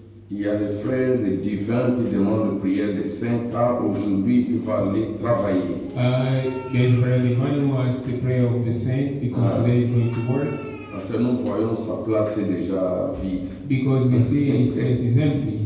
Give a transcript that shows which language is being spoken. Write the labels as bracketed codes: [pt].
[fr] Il y a le frère divin qui demande la prière de 5 car aujourd'hui il va aller travailler. [en] There's Brother Divine who has the prayer of the saint because today he's going to work. [fr] Parce que nous voyons sa place est déjà vide. [en] Because we see his place is empty.